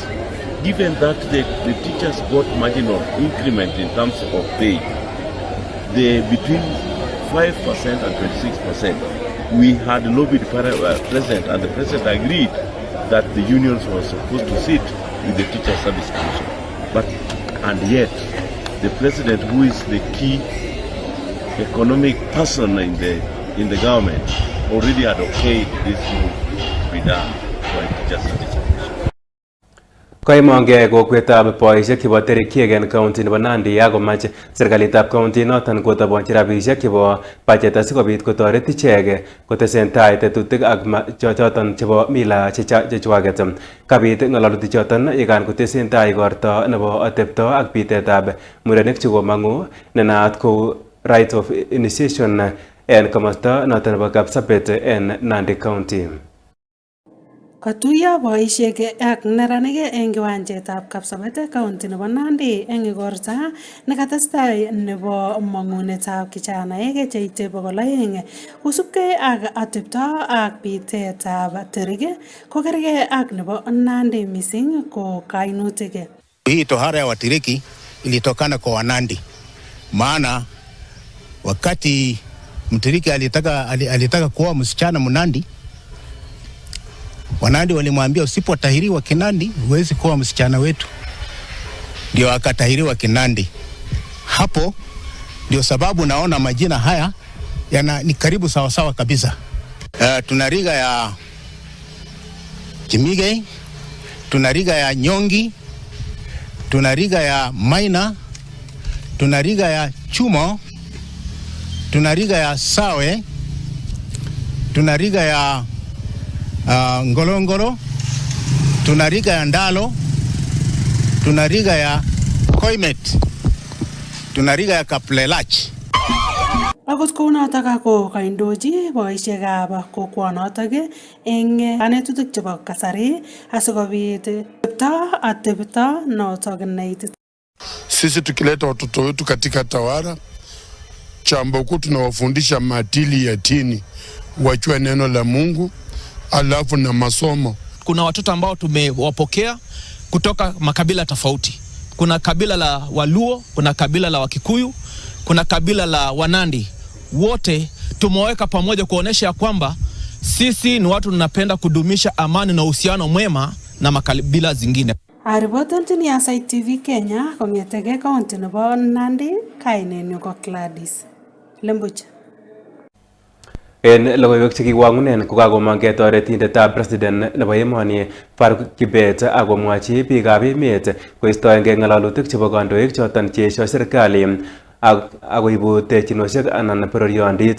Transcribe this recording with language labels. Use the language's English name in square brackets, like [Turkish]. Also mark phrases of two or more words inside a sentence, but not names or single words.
[English] Given that the teachers got marginal increment in terms of pay, between 5% and 26%, we had lobbied President, and the President agreed that the unions were supposed to sit with the Teacher Service Commission. And yet, the President, who is the key economic person in the government, already had okayed this move to be done by Teacher Service Commission. [Kalenjin] Koimonge kokwetab boisiek chebo Terikiek en county nebo Nandi akomach serikalitab county noton kotabonchi rabisiek chebo budget asikobit kotoret ichek kotesentai tetutik ak choton chebo mila chechwaket. Kabit ng'alalutik choton yekan kotesentai igorto nebo atepto ak bitetab murenik chekomangu nenaat kou [English] right of initiation [Kalenjin] en komosta noton nebo Kapsabet en Nandi County. Katuiyo boisiek ak neranik eng kiwanjetab Kapsabet county nebo Nandi eng igorta nekatestai nebo mangunetab kijanaek cheite 200 kosubkei ak atepto ak bitetab terik kokergei ak nebo Nandi missing ko kainutik. [Swahili] Hii tohara ya Watiriki ilitokana kwa Wanandi, maana wakati Mtiriki alitaka kuoa msichana Mnandi, Wanandi walimwambia usipotahiriwa Kinandi huwezi kuwa msichana wetu. Ndio akatahiriwa Kinandi. Hapo ndio sababu naona majina haya ni karibu sawa sawa kabisa. Tuna riga ya Jimige, tuna riga ya Nyongi, tuna riga ya Maina, tuna riga ya Chumo, tuna riga ya Sawe, tuna riga ya Ngorongoro, tuna riga ya Ndalo, tuna riga ya Koimet, tuna riga ya Kaplelach. [Kalenjin] Akot kounotok ako kaindochi boisiekab kokwonotok eng kanetutik chebo kasari asikobit atebto notok neitit. [Swahili] Sisi tukileta watoto wetu katika tawara, chambo kuu tunawafundisha maadili ya dini, wajue neno la Mungu, alafu na masomo. Kuna watoto ambao tumewapokea kutoka makabila tofauti. Kuna kabila la Waluo, kuna kabila la Wakikuyu, kuna kabila la Wanandi. Wote tumeweka pamoja kuonesha ya kwamba sisi ni watu tunapenda kudumisha amani na uhusiano mwema na makabila zingine. [Kalenjin] Aripoten ni Aasai TV Kenya kongetege kaunti nebo Nandi, kainenyu ko Gladys Lembuch. En logoiwek chekiwangunen kokakomang toretindetab president nebo emoni Faruk Kibet akomwachi biikab emet koistoengei ng'alalutik chebo kandoik choton cheesio serikali akoibu terchinosiek anan bororyondit.